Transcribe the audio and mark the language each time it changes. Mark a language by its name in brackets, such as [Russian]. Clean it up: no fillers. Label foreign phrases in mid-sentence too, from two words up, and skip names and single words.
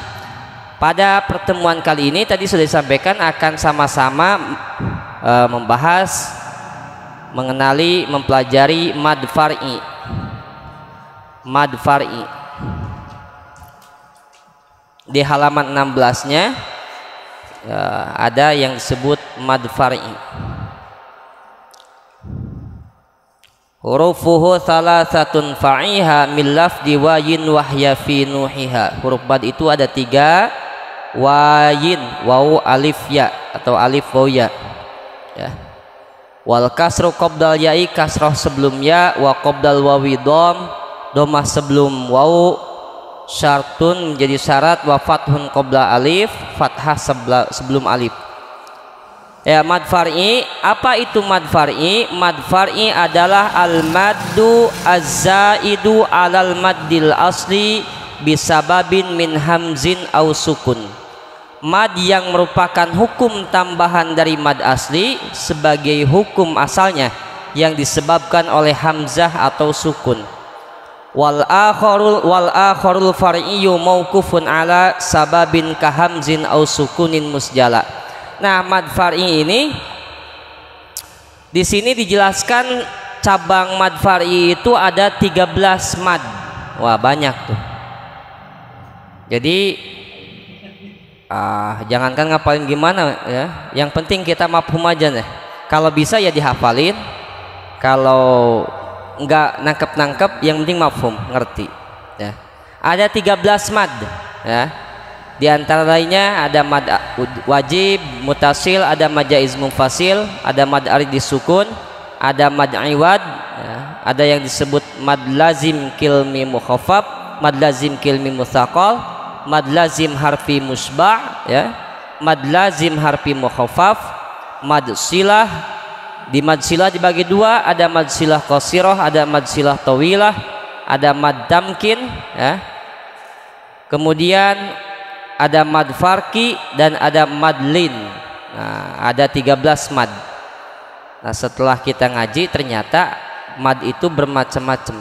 [Indonesian] Pada pertemuan kali ini tadi sudah disampaikan akan sama-sama membahas, mengenali, mempelajari mad far'i. Mad far'i di halaman 16-nya ada yang disebut mad far'i. [Arabic] حروفه ثلاثة فعيها من لفظ واي وهي في نوحيها. [Indonesian] Huruf mad itu ada 3, wayin, waw, alif, ya atau alif, waw, ya. [Arabic] والكسر قبل الياء, [Indonesian] kasroh sebelum ya, [Arabic] وقبل الواو [Indonesian] domah sebelum waw, syartun menjadi syarat, [Arabic] وفتح قبل ألف, [Indonesian] fathah sebelum alif. Ya, mad far'i. Apa itu mad far'i? Mad far'i adalah [Arabic] المد الزائد على المد الأصلي بسبب من همز أو سكون. [Indonesian] Mad yang merupakan hukum tambahan dari mad asli sebagai hukum asalnya yang disebabkan oleh hamzah atau sukun. [Arabic] والآخر الفرعي موقوف على سبب كهمز أو سكون مسجلا. [Indonesian] Nah, mad far'i ini di sini dijelaskan cabang mad far'i itu ada 13 mad. Wah, banyak tuh. Jadi jangankan ngapalin gimana ya, yang penting kita mafhum aja nih. Kalau bisa ya dihafalin, kalau enggak nangkep yang penting mafhum, ngerti ya. Ada 13 mad ya. Di antara lainnya ada mad wajib, mutasil, ada mad jaiz munfasil, ada mad arid disukun, ada mad iwad ya. Ada yang disebut mad lazim kilmi mukhaffaf, mad lazim kilmi mutsaqal, mad lazim harfi musba' ya, mad lazim harfi mukhaffaf, mad silah. Di mad silah dibagi dua, ada mad silah qasirah, ada mad silah tawilah, ada mad tamkin ya. Kemudian ada mad farqi dan ada mad lin. Nah, ada 13 mad. Nah, setelah kita ngaji ternyata mad itu bermacam-macam.